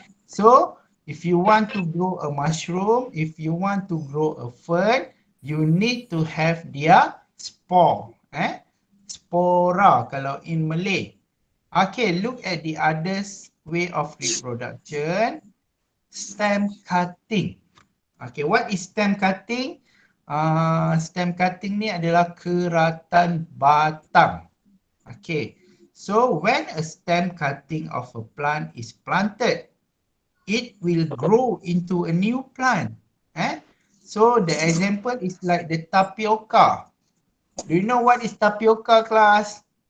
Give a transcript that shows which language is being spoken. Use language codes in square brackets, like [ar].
[en] So, if you want to grow a mushroom, if you want to grow a fern, you need to have their spore. [ms] Spora kalau [en] in Malay. Okay, look at the others way of reproduction. Stem cutting. Okay, what is stem cutting? [ms] Stem cutting ni adalah keratan batang. [en] Okay, so when a stem cutting of a plant is planted, it will grow into a new plant. So the example is like the tapioca. Do you know what is tapioca, class?